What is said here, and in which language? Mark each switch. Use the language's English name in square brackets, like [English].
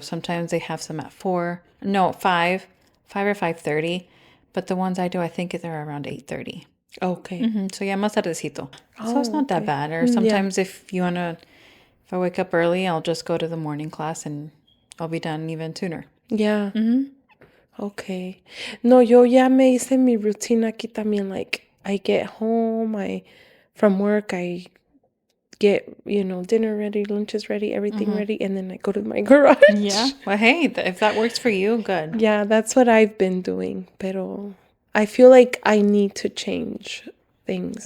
[English] Sometimes they have some at 5 or 5:30. But the ones I do, I think they're around 8:30. Okay. So yeah, [Spanish] más tardecito. [English] So it's not that bad. Or sometimes if I wake up early, I'll just go to the morning class and I'll be done even sooner. Yeah. Okay. [Spanish] No, yo ya me hice mi routine aquí también. [English] Like, I get home, from work, I get, dinner ready, lunch is ready, everything ready, and then I go to my garage. Yeah. Well, hey, if that works for you, good. Yeah, that's what I've been doing. [Spanish] Pero [English] I feel like I need to change things.